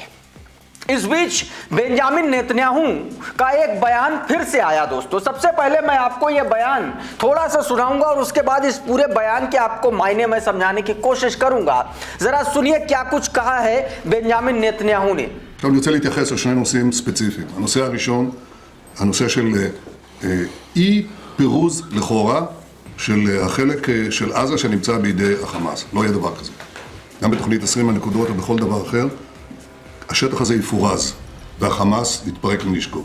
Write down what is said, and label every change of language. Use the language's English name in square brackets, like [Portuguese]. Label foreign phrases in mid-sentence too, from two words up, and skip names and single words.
[Hindi] इस बीच बेंजामिन नेतन्याहू का एक बयान फिर से आया दोस्तों। सबसे पहले मैं आपको यह बयान थोड़ा सा सुनाऊंगा और उसके बाद इस पूरे बयान के आपको मायने में समझाने की कोशिश करूंगा। जरा सुनिए क्या कुछ कहा है बेंजामिन नेतन्याहू ने। [Hebrew] אני רוצה להתייחס לשני נושאים ספציפיים. הנושא הראשון, הנושא של אי פירוז לכאורה של החלק של עזה שנמצא בידי החמאס. לא יהיה דבר כזה. גם בתוכנית 20 הנקודות ובכל דבר אחר, השטח הזה יפורז, והחמאס יתפרק מנשקו.